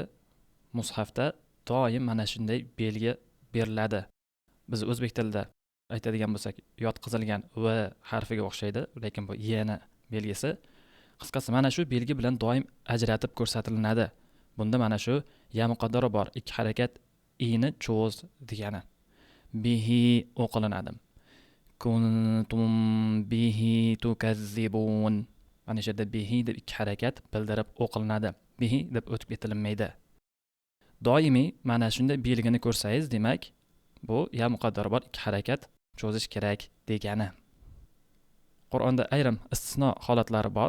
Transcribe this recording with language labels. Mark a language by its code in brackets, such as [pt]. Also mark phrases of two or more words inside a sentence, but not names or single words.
[uz] Mushafda doim mana shunday belgi beriladi. Biz o'zbek tilida aytadigan bo'lsak, yotqizilgan v harfiga o'xshaydi, lekin bu y ni belgisi. Qisqasi mana shu belgi bilan doim ajratib ko'rsatiladi. Bunda mana shu [ar] ياء مقدرة [uz] bor, ikki harakat i ni cho'z degani. [ar] Bihi o'qilinadi. كنتم به تكذبون. [uz] Mana shu yerda bihi deb ikki harakat bildirib o'qilinadi. Bihi deb o'tib ketilmaydi. Doimiy mana shunday belgini ko'rsangiz, demak, bu [ar] ياء مقدرة [uz] bor, ikki harakat cho'zish kerak degani. Qur'onda ayrim istisno holatlari bor.